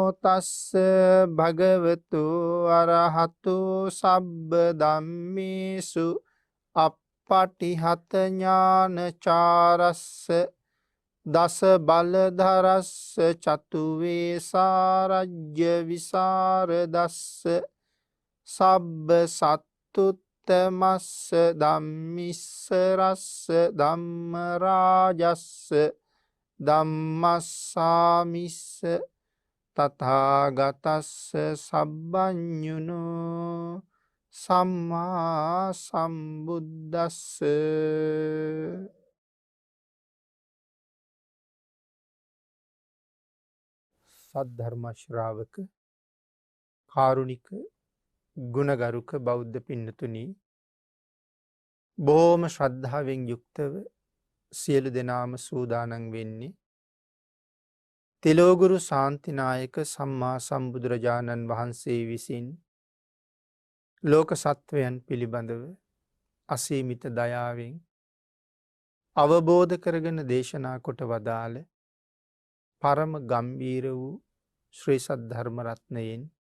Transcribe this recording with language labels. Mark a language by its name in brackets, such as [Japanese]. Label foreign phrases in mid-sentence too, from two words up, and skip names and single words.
[Pali] තස්ස භගවතු අරහතු සබ්බ ධම්මේසු අප්පටිහත ඥානචාරස්ස දස බලධරස්ස චතු වේසාරජ්‍ය විසරදස්ස සබ්බ සත්තුත්තමස්ස ධම්මිස්ස රස්ස ධම්ම රාජස්ස ධම්මස්සාමිස්ස තථාගතස්ස සබ්බඤුනු සම්මා සම්බුද්දස්ස [Sinhala] සද්ධර්ම ශ්‍රාවක කාරුණික ගුණගරුක බෞද්ධ පින්නතුනි බොහොම ශ්‍රද්ධාවෙන් යුක්තව සියලු දෙනාම සූදානම් වෙන්නේ තිලෝගුරු ශාන්තිනායක සම්මා සම්බුදුරජාණන් වහන්සේ විසින් ලෝක සත්වයන් පිළිබඳව අසීමිත දයාවෙන් අවබෝධ කරගෙන දේශනා කොට වදාළ පරම ගම්බීර වූ ශ්‍රී සද්ධර්ම රත්නයෙන්